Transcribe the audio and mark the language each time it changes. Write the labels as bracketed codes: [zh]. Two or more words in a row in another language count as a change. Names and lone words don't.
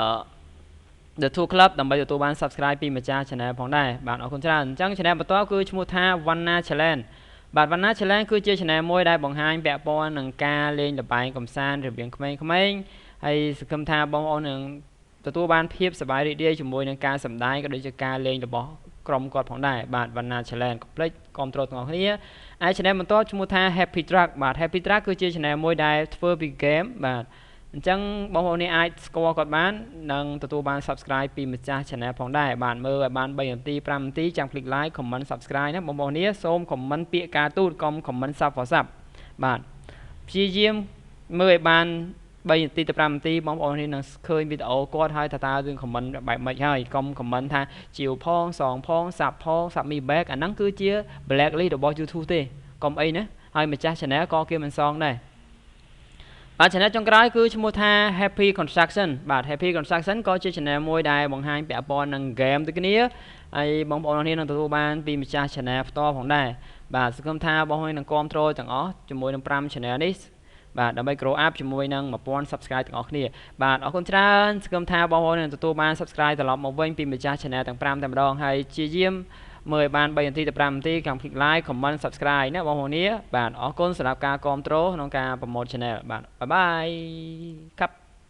[km] The Tour Club ដើម្បីទទួលបាន subscribe ពីម្ចាស់ channel ផងដែរបាទអរគុណច្រើនអញ្ចឹង channel បន្តគឺឈ្មោះថា Vanna Challenge បាទ Vanna Challenge គឺជា channel មួយដែលបង្ហាញពាក់ព័ន្ធនឹងការលេងល្បែងកម្សាន្តរវាងក្មេងៗហើយសង្ឃឹមថាបងប្អូននឹងទទួលបានភាពសប្បាយរីករាយជាមួយនឹងការសម្ដែងក៏ដូចជាការលេងរបស់ក្រុមគាត់ផងដែរបាទ Vanna Challenge complete គ្រប់គ្រងទាំងអស់គ្នាហើយ channel បន្តឈ្មោះថា Happy Truck បាទ Happy Truck គឺជា channel មួយដែលធ្វើពី game បាទអញ្ចឹងបងប្អូននេះអាចស្គាល់គាត់បាននិងទទួលបាន subscribe ពីម្ចាស់ channel ផងដែរបាទមើលឲ្យបាន3នាទី5នាទីចាំ [en] click like comment subscribe [km] ណាបងប្អូននេះសូម comment ពាក្យការទូត កុំ comment សាប់ WhatsApp បាទព្យាយាមមើលឲ្យបាន3នាទីទៅ5នាទីបងប្អូននេះនឹងឃើញវីដេអូគាត់ហើយថាតើយើង comment បែបម៉េចហើយកុំ comment ថាជាវផងសងផងសាប់ផង sub [en] me back [km] អាហ្នឹងគឺជា blacklist របស់ YouTube ទេកុំអីណាហើយម្ចាស់ channel ក៏គេមិនសងដែរបាទ channel ចុងក្រោយគឺឈ្មោះថា Happy Construction បាទ Happy Construction ក៏ជា channel មួយដែលបង្ហាញពាក់ព័ន្ធនឹង game ដូចគ្នាហើយបងប្អូននេះនឹងទទួលបានពីម្ចាស់ channel ផ្ទាល់ផងដែរបាទសង្ឃឹមថាបងប្អូននឹងគាំទ្រទាំងអស់ជាមួយនឹង5 channel នេះបាទដើម្បី [en] grow up [km] ជាមួយនឹង 1000 subscribe ទាំងអស់គ្នាបាទអរគុណច្រើនសង្ឃឹមថាបងប្អូននឹងទទួលបាន subscribe ត្រឡប់មកវិញពីម្ចាស់ channel ទាំង5តែម្ដងហើយជាយាមមើលឲ្យបាន3នាទីទៅ5នាទីកម្ម [en] click like comment subscribe [km] ណាបងប្អូននេះបាទអរគុណសម្រាប់ការគាំទ្រក្នុងការ [en] promote channel [km] បាទបាយបាយครับ